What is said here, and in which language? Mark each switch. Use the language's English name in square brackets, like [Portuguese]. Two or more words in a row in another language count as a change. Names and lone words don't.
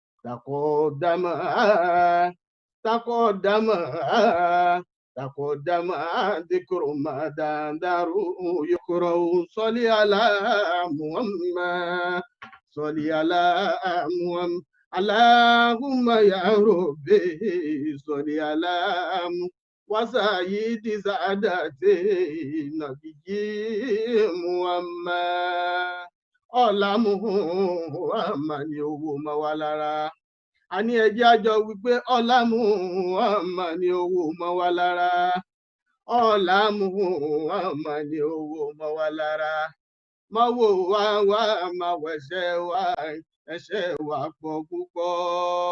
[Arabic] تقدم ذكر ما دار يقرأ صل على محمد صل على محمد اللهم يا ربي صل على محمد وسيد سادات [Yoruba] النبي محمد ọlá Muhammad ni owó mọ́ wa lára. A ní ẹjẹ́ àjọ wípé ọlá Muhammad ni owó mọ́ wa lára. Ọlá Muhammad ni owó mọ́ wa lára. Má wò wá má wẹ̀ṣẹ̀ wá, ẹ̀ṣẹ̀ wa pọ̀ púpọ̀.